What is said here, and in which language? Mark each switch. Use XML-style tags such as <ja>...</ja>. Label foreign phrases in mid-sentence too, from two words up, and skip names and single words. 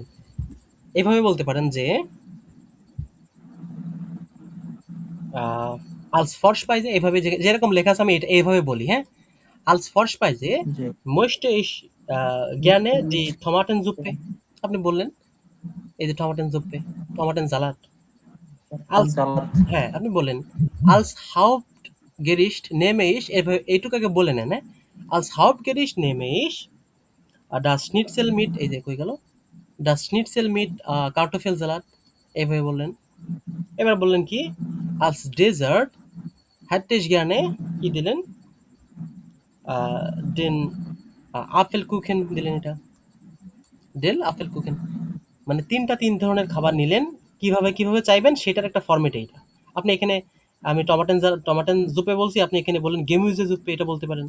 <bn>এভাবে বলতে পারেন যে</bn> <de>Als Vorspeise,</de> <bn>এভাবে যেরকম লেখা আছে আমি এটা এইভাবে বলি।</bn> <de>হ্যাঁ, Als Vorspeise</de> <bn>জি,</bn> <de>möchte ich gerne die Tomaten Suppe,</de> <bn>আপনি বললেন এই যে</bn> <de>Tomaten Suppe, Tomaten Salat.</de> <bn>আলস, চালাত। হ্যাঁ, আপনি বলেন</bn> <de>als Hauptgericht nehme ich,</de> <bn>এইটুকু আগে বলে নেন। হ্যাঁ,</bn> <de>als Hauptgericht nehme ich das Schnitzel mit,</de> <bn>এই যে কই গেল,</bn> <de>das Schnitzel mit Kartoffelsalat,</de> <bn>এইভাবে বললেন। এবার বললেন কি,</bn> <de>als Dessert hätte ich gerne,</de> <bn>কি দিলেন,</bn> <de>den Apfelkuchen</de> <bn>দিলেন, এটা</bn> <de>den Apfelkuchen.</de> <bn>মানে তিন ধরনের খাবার নিলেন, কিভাবে চাইবেন সেটার একটা ফরম্যাট এইটা। আপনি এখানে, আমি টমাটেন জুপে বলছি, আপনি এখানে বলেন গেমুইজে জুপে, এটা বলতে পারেন।</bn>